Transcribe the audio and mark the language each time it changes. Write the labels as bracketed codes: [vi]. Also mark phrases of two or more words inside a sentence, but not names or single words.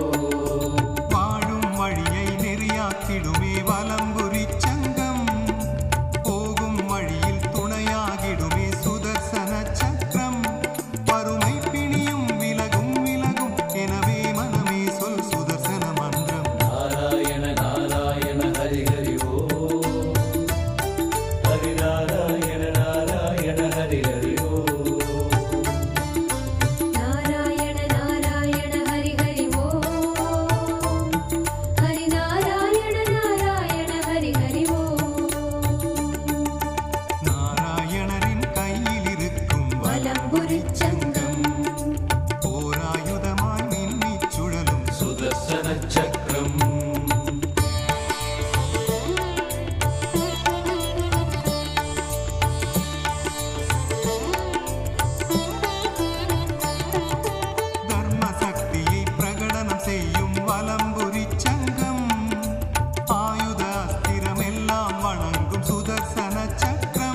[ta] வாழும் வழியை நெறியாக்கிடுமே வலம்புரி சங்கம் போகும் வழியில் துணையாகிடுமே சுதர்சன சக்கரம் வறுமை பிணியும் விலகும் விலகும் எனவே மனமே சொல் சுதர்சன மந்திரம் [hi] नारायण नारायण हरि हरि ओ हरि नारायण नारायण हरि हरि ओ नारायण नारायण हरि हरि ओ हरि नारायण नारायण हरि हरि ओ [ta] நாராயணரின் கையிலிருக்கும் வலம்புரி சங்கம் ஓராயுதமாய் மின்னிச் சுழலும் [sa] सुदर्शन चक्रम् [ta] தர்ம சக்தியை பிரகடனம் செய்யும் வலம்புரி சங்கம் ஆயுத அஸ்திரம் எல்லாம் வணங்கும் சுதர்சன சக்கரம்